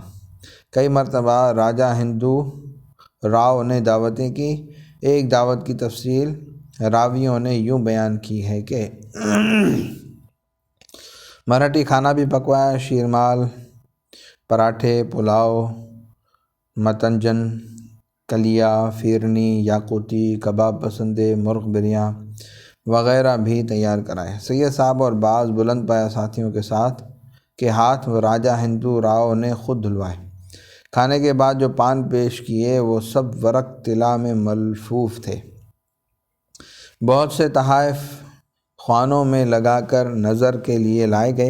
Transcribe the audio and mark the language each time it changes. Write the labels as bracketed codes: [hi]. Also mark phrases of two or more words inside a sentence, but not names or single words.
[ur] کئی مرتبہ راجہ ہندو راؤ نے دعوتیں کی۔ ایک دعوت کی تفصیل راویوں نے یوں بیان کی ہے کہ مراٹھی کھانا بھی پکوایا، شیرمال، پراٹھے، پلاؤ، متنجن، کلیا، فیرنی، یاقوتی، کباب پسندے، مرغ بریاں وغیرہ بھی تیار کرائے۔ سید صاحب اور بعض بلند پایہ ساتھیوں کے ساتھ کے ہاتھ راجہ ہندو راؤ نے خود دھلوائے۔ کھانے کے بعد جو پان پیش کیے وہ سب ورق طلا میں ملفوف تھے۔ بہت سے تحائف خوانوں میں لگا کر نظر کے لیے لائے گئے۔